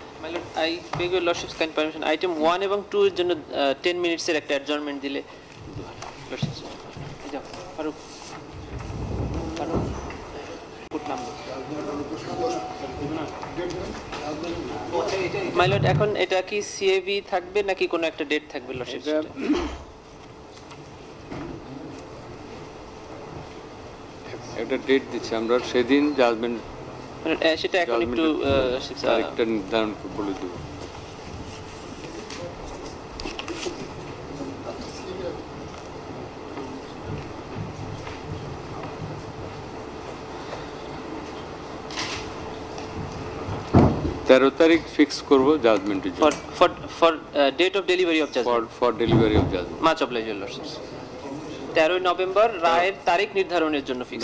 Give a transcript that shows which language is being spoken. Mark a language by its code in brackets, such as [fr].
[en] My lord, I beg your lordship's kind permission. [bn] Item 1 এবং 2 এর জন্য 10 minutes এর একটা adjournment দিলে lordships। যাও Faruk, [en] put number। [bn] My lord, এখন এটা কি CAV থাকবে নাকি কোনো একটা ডেট থাকবে lordships? একটা ডেট দিচ্ছি আমরা, সেদিন জাজমেন্ট সেটা এখন একটু তারিখটা নির্ধারণ বলে দেব। তেরো তারিখ ফিক্স করবো জাজমেন্টের জন্য, [en] for date of delivery of judgment, for delivery of judgment. much obliged your lordships। [bn] 13 November রায়ের তারিখ নির্ধারণের জন্য ফিক্স,